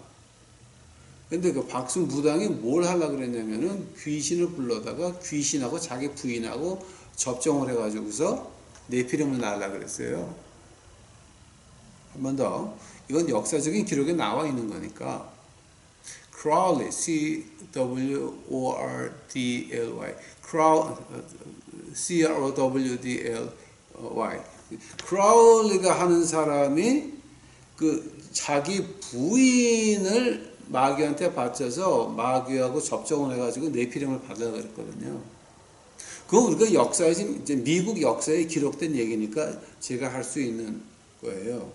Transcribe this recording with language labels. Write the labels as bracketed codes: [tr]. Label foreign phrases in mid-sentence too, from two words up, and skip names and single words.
[ko] 근데 그 박수무당이 뭘 하려고 그랬냐면은 귀신을 불러다가 귀신하고 자기 부인하고 접종을 해가지고서 네피림을 낳으려고 그랬어요. 한 번 더. 이건 역사적인 기록에 나와 있는 거니까. Crowley, C-W-O-R-D-L-Y. C-R-O-W-D-L-Y. 크라울리가 하는 사람이 그 자기 부인을 마귀한테 바쳐서 마귀하고 접종을 해가지고 네피림을 받으려고 그랬거든요. 그거 우리가 역사에 이제 미국 역사에 기록된 얘기니까 제가 할 수 있는 거예요.